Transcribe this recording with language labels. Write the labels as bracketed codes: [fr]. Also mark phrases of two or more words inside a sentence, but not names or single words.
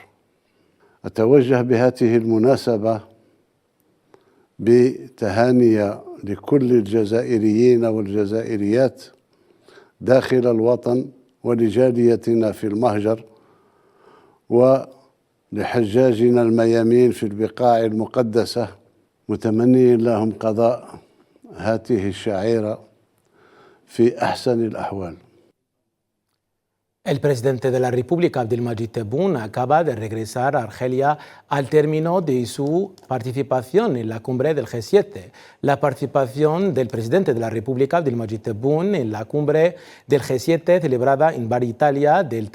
[ar] أتوجه بهذه المناسبة بتهانية لكل الجزائريين والجزائريات داخل الوطن ولجاليتنا في المهجر ولحجاجنا الميامين في البقاع المقدسة متمني لهم قضاء هذه الشعيرة في أحسن الأحوال. [es] El presidente de la República, Abdelmadjid Tebboune, acaba de regresar a Argelia al término de su participación en la cumbre del G7. La participación del presidente de la República, Abdelmadjid Tebboune, en la cumbre del G7 celebrada en Bari, Italia, del